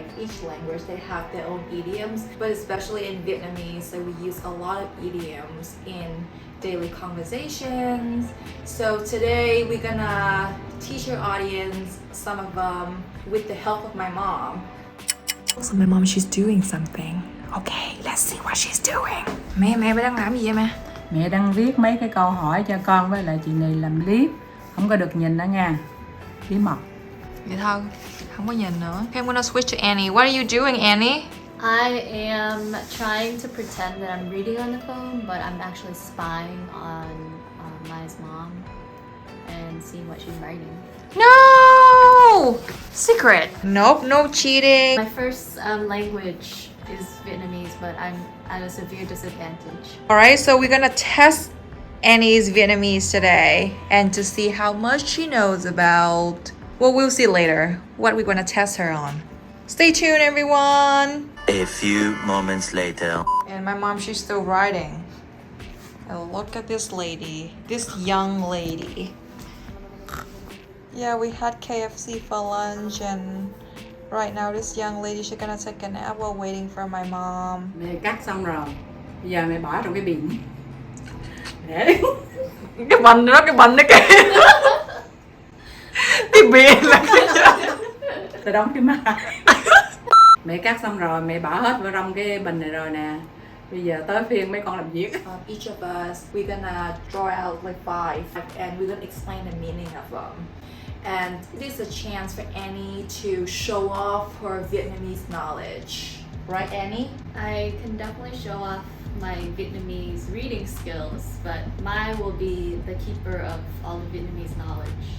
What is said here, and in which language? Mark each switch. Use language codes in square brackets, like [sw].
[en] Each language, they have their own idioms, but especially in Vietnamese, so we use a lot of idioms in daily conversations. So today, we're gonna teach our audience some of them with the help of my mom. So my mom, she's doing something. Okay, let's see what she's doing. [vi] Mẹ đang làm gì vậy mẹ? Mẹ đang viết mấy cái câu hỏi cho con với lại chị Nì làm clip. Không có được nhìn đó nha. Bí mật. Vậy thôi, không có nhìn nữa. [en] Okay, I'm gonna switch to Annie. What are you doing, Annie? I am trying to pretend that I'm reading on the phone, but I'm actually spying on Mai's mom and seeing what she's writing. No! Secret. Nope, no cheating. My first language is Vietnamese, but I'm at a severe disadvantage. Alright, so we're gonna test Annie's Vietnamese today and to see how much she knows about. Well, we'll see later what we're gonna test her on. Stay tuned, everyone. A few moments later. And my mom, she's still writing. And look at this lady, this young lady. Yeah, we had KFC for lunch, and right now this young lady, she's gonna take a nap while waiting for my mom. [vi] Mẹ cắt xong rồi. Bây giờ mẹ bỏ trong cái bìm. Để Cái bánh đó kìa. Cái bìa là tôi đóng cái mắt. Mẹ cắt xong rồi, mẹ bỏ hết vào trong cái bình này rồi nè. Bây giờ tới phiên mấy con làm việc. [en] Each of us, we're gonna draw out like 5 and we're gonna explain the meaning of them. And this is a chance for Annie to show off her Vietnamese knowledge. Right, Annie? I can definitely show off my Vietnamese reading skills, but Mai will be the keeper of all the Vietnamese knowledge.